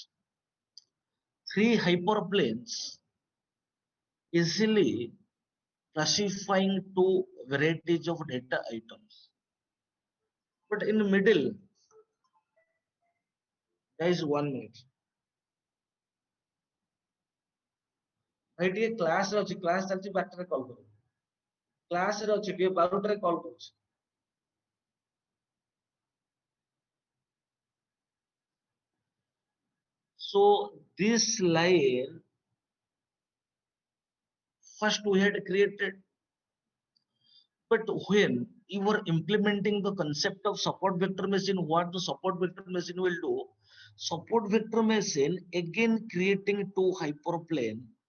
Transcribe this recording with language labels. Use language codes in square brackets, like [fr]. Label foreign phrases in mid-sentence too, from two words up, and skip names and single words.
[en] Three hyperplanes easily classifying two varieties of data items. But in the middle, there is 1 minute. [or] ଭାଇ ଟିକେ କ୍ଲାସରେ ଅଛି କ୍ଲାସ ଚାଲିଛି ବାରଟାରେ କଲ୍ କରିବି କ୍ଲାସରେ ଅଛି ଟିକେ 12টাରେ କଲ୍ କରୁଛି [en] so this line first we had created, but when you were implementing the concept of support vector machine, what the support vector machine will do, support vector machine again creating two hyperplane,